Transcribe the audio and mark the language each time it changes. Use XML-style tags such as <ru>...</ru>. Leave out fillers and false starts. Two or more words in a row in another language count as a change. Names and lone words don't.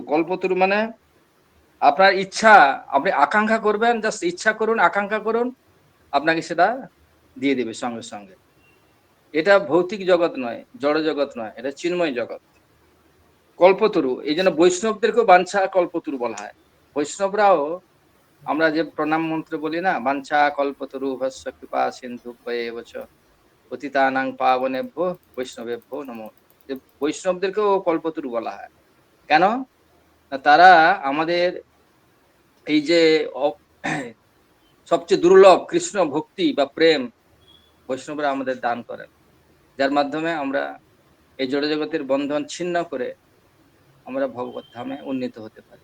<bn>কল্পতরু মানে আপনার ইচ্ছা, আপনি আকাঙ্ক্ষা করবেন, জাস্ট ইচ্ছা করুন, আকাঙ্ক্ষা করুন, আপনাকে সেটা দিয়ে দেবে সঙ্গে সঙ্গে। এটা ভৌতিক জগৎ নয়, জড় জগৎ নয়, এটা চিন্ময় জগৎ, কল্পতরু। এই জন্য বৈষ্ণবদেরকেও বাঞ্ছা কল্পতরু বলা হয়। বৈষ্ণবরাও, আমরা যে প্রণাম মন্ত্র বলি না,</bn> <sa>বাঞ্ছা কল্পতরু ভস্য কৃপা সিন্ধু ভয়েবচ পতিতানাং পাবনেভ্যো বৈষ্ণবেভ্যো নমো।</sa> <bn>বৈষ্ণবদেরকেও কল্পতরু বলা হয়। কেন? তারা আমাদের এই যে সবচেয়ে দুর্লভ কৃষ্ণ ভক্তি বা প্রেম বৈষ্ণবরা আমাদের দান করেন, যার মাধ্যমে আমরা এই জড় জগতের বন্ধন ছিন্ন করে আমরা ভগবত ধামে উন্নীত হতে পারি।</bn>